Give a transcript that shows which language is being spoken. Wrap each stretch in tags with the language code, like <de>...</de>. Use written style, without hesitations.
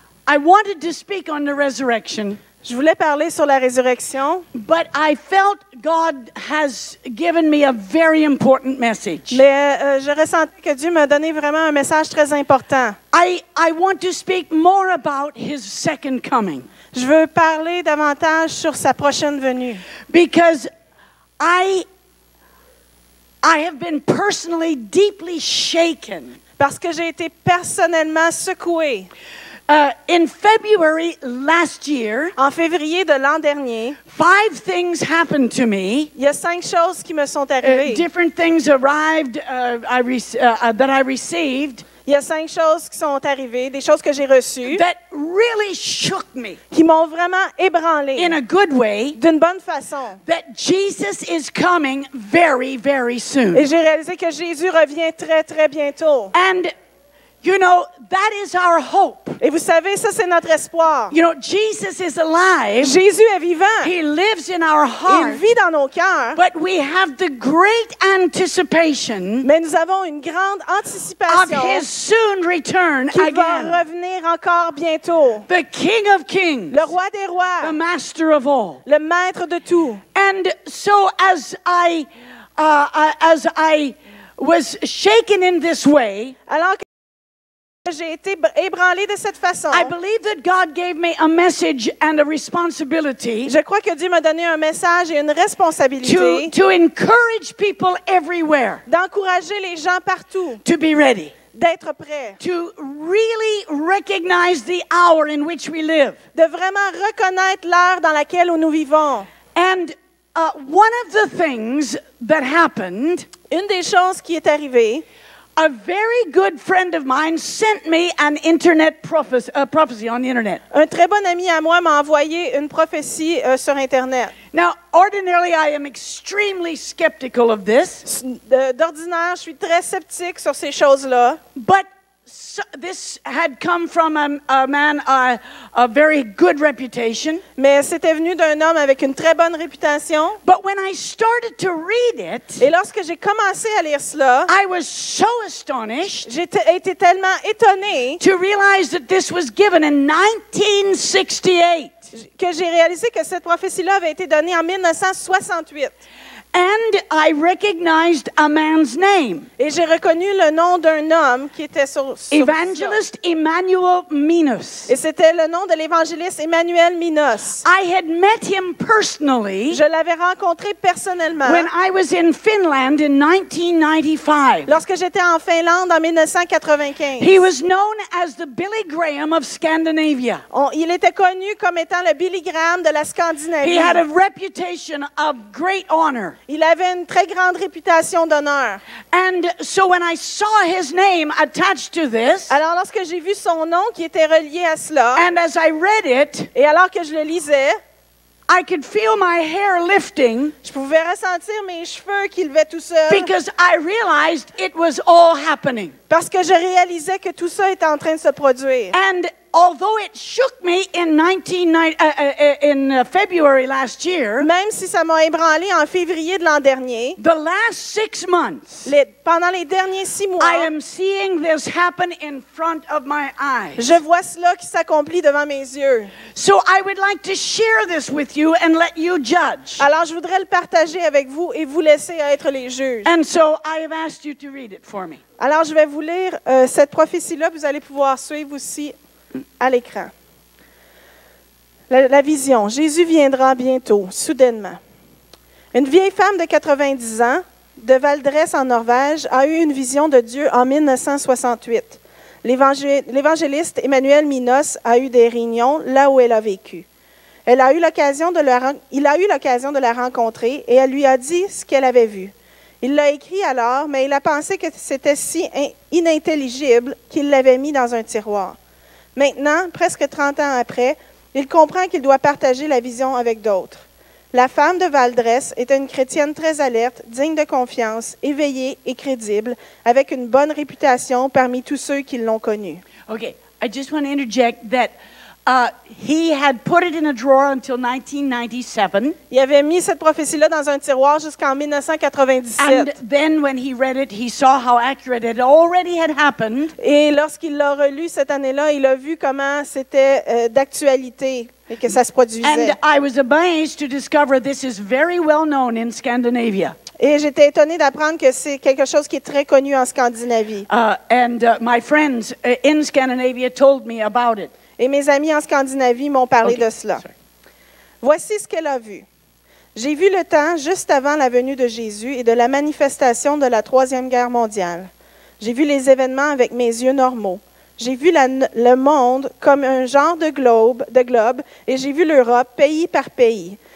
<en>I wanted to speak on the resurrection.</en> <fr>je voulais parler sur la résurrection,</fr> <en>But I felt God has given me a very important message.</en> <fr>mais je ressentais que Dieu m'a donné vraiment un message très important.</fr> <en>I want to speak more about His second coming.</en> <fr>Je veux parler davantage sur sa prochaine venue.</fr> <en>Because I have been personally deeply shaken.</en> <fr>Parce que j'ai été personnellement secouée.</fr> <en>In February last year,</en> <fr>En février de l'an dernier,</fr> <en>5 things happened to me.</en> <fr>il y a 5 choses qui me sont arrivées.</fr> <en>Different things arrived that I received</en> <fr>Il y a 5 choses qui sont arrivées, des choses que j'ai reçues,</fr> <en>that really shook me</en> <fr>qui m'ont vraiment ébranlée</fr> <en>in a good way.</en> <fr>d'une bonne façon.</fr> <en>That Jesus is coming very, very soon.</en> <fr>Et j'ai réalisé que Jésus revient très, très bientôt.</fr> <en>And, you know, that is our hope.</en> <fr>Et vous savez, ça, c'est notre espoir.</fr> <en>You know, Jesus is alive.</en> <fr>Jésus est vivant.</fr> <en>He lives in our</en> <fr>Il</fr> <en>heart.</en> <fr>vit dans nos cœurs.</fr> <en>But we have the great anticipation</en> <fr>Mais nous avons une grande</fr> <en>of</en> <fr>anticipation</fr> <en>His soon return</en> <fr>qu'il va</fr> <en>again.</en> <fr>revenir encore bientôt.</fr> <en>The King of Kings,</en> <fr>Le roi des</fr> <en>the</en> <fr>rois,</fr> <en>Master of all.</en> <fr>le maître de tout.</fr> <en>And so as I was shaken in this way,</en> <fr>Alors que j'ai été ébranlée de cette façon,</fr> <en>I believe that God gave me a message and a responsibility</en> <fr>je crois que Dieu m'a donné un message et une responsabilité</fr> <en>to encourage people everywhere</en> <fr>d'encourager les gens partout,</fr> <en>to be ready,</en> <fr>d'être prêts,</fr> <en>to really recognize the hour in which we live.</en> <fr>de vraiment reconnaître l'heure dans laquelle nous vivons.</fr> <en>And one of the things that happened,</en> <fr>Une des choses qui est arrivée,</fr> <en>a very good friend of mine sent me an internet prophecy on the internet.</en> <fr>un très bon ami à moi m'a envoyé une prophétie sur Internet.</fr> <en>Now, ordinarily, I am extremely skeptical of this,</en> <fr>D'ordinaire, je suis très sceptique sur ces choses-là,</fr> <en>but this had come from a man, a very good reputation.</en> <fr>mais c'était venu d'un homme avec une très bonne réputation.</fr> <en>But when I started to read it,</en> <fr>Et lorsque j'ai commencé à lire cela,</fr> <en>I was so astonished</en> <fr>j'ai été tellement étonnée</fr> <en>to realize that this was given in 1968.</en> <fr>que j'ai réalisé que cette prophétie-là avait été donnée en 1968.</fr> <en>And I recognized a man's name,</en> <fr>Et j'ai reconnu le nom d'un homme qui était sur</fr> <en>Evangelist Emmanuel Minos.</en> <fr>Et c'était le nom de l'évangéliste Emmanuel Minos.</fr> <en>I had met him personally</en> <fr>Je l'avais rencontré personnellement</fr> <en>when I was in Finland in 1995.</en> <fr>lorsque j'étais en Finlande en 1995.</fr> <en>He was known as the Billy Graham of Scandinavia.</en> <fr>Il était connu comme étant le Billy Graham de la Scandinavie.</fr> <en>He had a reputation of great honor.</en> <fr>Il avait une très grande réputation d'honneur.</fr> <en>And so when I saw his name attached to this,</en> <fr>Alors lorsque j'ai vu son nom qui était relié à cela,</fr> <en>and as I read it,</en> <fr>et alors que je le lisais,</fr> <en>I could feel my hair lifting</en> <fr>je pouvais ressentir mes cheveux qui levaient tout seuls</fr> <en>because I realized it was all happening.</en> <fr>parce que je réalisais que tout ça était en train de se produire.</fr> <en>And although it shook me in February last year,</en> <fr>Même si ça m'a ébranlé en février de l'an dernier,</fr> <en>the last 6 months,</en> <fr>pendant les derniers 6 mois,</fr> <en>I am seeing this happen in front of my eyes.</en> <fr>je vois cela qui s'accomplit devant mes yeux.</fr> <en>So I would like to share this with you and let you judge.</en> <fr>Alors je voudrais le partager avec vous et vous laisser être les juges.</fr> <en>And so I have asked you to read it for me.</en> <fr>Alors je vais vous lire cette prophétie-là, vous allez pouvoir suivre aussi à l'écran. La vision. Jésus viendra bientôt, soudainement. Une vieille femme de 90 ans, de Valdres en Norvège, a eu une vision de Dieu en 1968. L'évangéliste Emmanuel Minos a eu des réunions là où elle a vécu. Il a eu l'occasion de la rencontrer et elle lui a dit ce qu'elle avait vu. Il l'a écrit alors, mais il a pensé que c'était si inintelligible qu'il l'avait mis dans un tiroir. Maintenant, presque 30 ans après, il comprend qu'il doit partager la vision avec d'autres. La femme de Valdresse était une chrétienne très alerte, digne de confiance, éveillée et crédible, avec une bonne réputation parmi tous ceux qui l'ont connue.</fr> <en>Okay, I just want to interject that he had put it in a drawer until 1997.</en> <fr>Il avait mis cette prophétie-là dans un tiroir jusqu'en 1997.</fr> <en>And then when he read it, he saw how accurate it already had happened.</en> <fr>Et lorsqu'il l'a relu cette année-là, il a vu comment c'était d'actualité et que ça se produisait.</fr> <en>And I was amazed to discover this is very well known in Scandinavia.</en> <fr>Et j'étais étonnée d'apprendre que c'est quelque chose qui est très connu en Scandinavie.</fr> <en>My friends in Scandinavia told me about it.</en> <fr>Et mes amis en Scandinavie m'ont parlé de cela.</fr> <en>Sorry.</en> <fr>Voici ce qu'elle a vu. J'ai vu le temps juste avant la venue de Jésus et de la manifestation de la Troisième Guerre mondiale. J'ai vu les événements avec mes yeux normaux. J'ai vu le monde comme un genre de globe et j'ai vu l'Europe pays par pays.</fr>